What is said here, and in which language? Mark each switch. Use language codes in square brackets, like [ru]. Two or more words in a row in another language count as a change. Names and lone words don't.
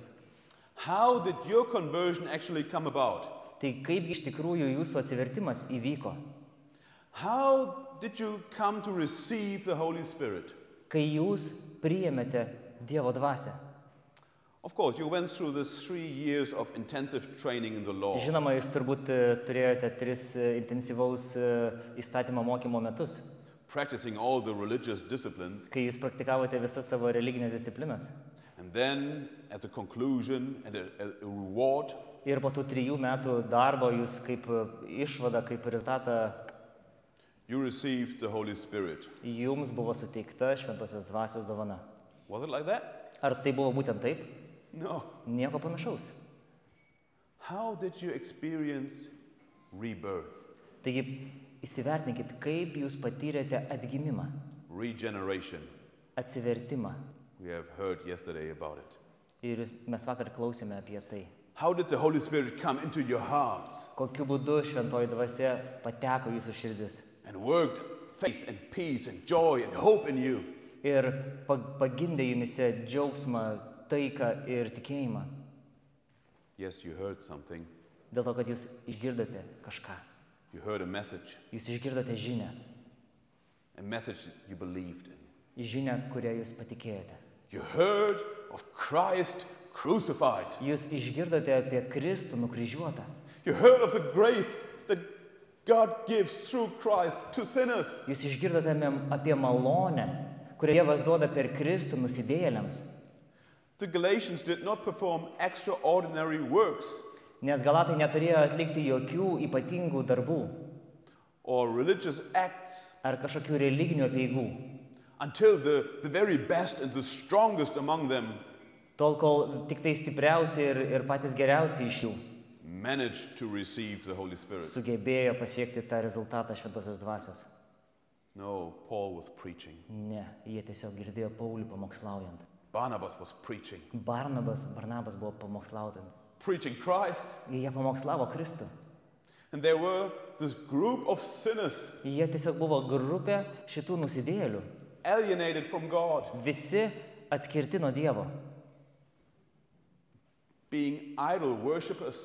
[en] how did your conversion actually come about? [lt] Tai kaip iš tikrųjų jūsų atsivertimas įvyko? [en] How did you come to receive the Holy Spirit? [lt] Kai jūs priėmėte Dievo dvasią. [en] Of course, you went through this 3 years of intensive training in the law. [lt] Žinoma, jūs turbūt turėjote 3 intensyvaus įstatymo mokymo metus, [en] Practicing all the religious disciplines, [lt] kai jūs praktikavote visas savo religinės disciplinas. [en] and then, as a conclusion and a reward, [lt] Ir po tų 3 metų darbo jūs kaip išvada, kaip rezultatą, [en] you received the Holy Spirit. [lt] jums buvo suteikta Šventosios dvasios dovana. [en] Was it like that? [lt] Ar tai buvo būtent taip? [en] No. [lt] Nieko panašaus. [en] How did you experience rebirth, [lt] Taigi įsivertinkit, kaip jūs patyrėte atgimimą, [en] regeneration? [lt] atsivertimą. [en] We have heard yesterday about it. [lt] Ir mes vakar klausėme apie tai. [en] How did the Holy Spirit come into your hearts [lt] Kokiu būdu Šventoji dvasia pateko jūsų širdis [en] and worked faith and peace and joy and hope in you? [lt] ir pagimdė jumise džiaugsmą, taiką ir tikėjimą. [en] Yes, you heard something. [lt] Dėl to, kad jūs išgirdote kažką. [en] You heard a message [lt] Jūs išgirdote žinią. [en] that you believed in. [lt] Žinią, kurią jūs patikėjote. [en] You heard of Christ crucified. [lt] Jūs išgirdote apie Kristų nukryžiuotą. [en] You heard of the grace that God gives through Christ to sinners. [lt] Jūs išgirdote apie malonę, kurią Dievas duoda per Kristų nusidėjėliams. [en] The Galatians did not perform extraordinary works [lt] Nes Galatai neturėjo atlikti jokių ypatingų darbų [en] or religious acts [lt] ar kažkokių religinių apeigų, [en] until the very best and the strongest among them [lt] tol kol tik tai stipriausi ir patys geriausi iš jų [en] managed to receive the Holy Spirit. [lt] sugebėjo pasiekti tą rezultatą Šventosios dvasios. [en] No, Paul was preaching. [lt] Ne, jie tiesiog girdėjo Paulių pamokslaujant. [en] Barnabas was preaching. [lt] Barnabas buvo pamokslaujant. [en] Preaching Christ. [lt] Jie pamokslavo Kristų. [en] And there were this group of sinners [lt] Jie tiesiog buvo grupė šitų nusidėjėlių. [en] alienated from God, [lt] Visi atskirti nuo Dievo. [en] being idol worshippers.